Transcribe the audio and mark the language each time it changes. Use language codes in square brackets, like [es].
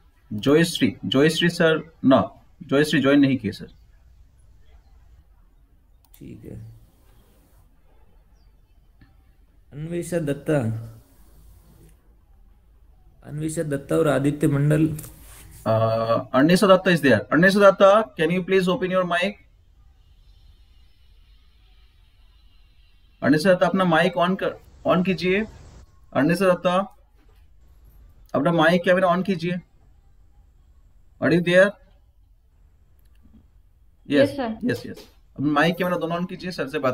[hi] जोयश्री sir ना, जोयश्री join नहीं किए सर। ठीक है, अन्वेषा दत्ता। अन्वेषा दत्ता और आदित्य मंडल। [en] Arnesa Datta is there. Arnesa Datta, can you please open your mic? [hi] Arnesa Datta, अपना माइक ऑन कीजिए। Arnesa Datta, अपना माइक कैमरा ऑन कीजिए। [en] Are you there? Yes Yes, [hi] sir. [en] yes, yes. [hi] अपना माइक कैमरा दोनों on कीजिए, sir से बात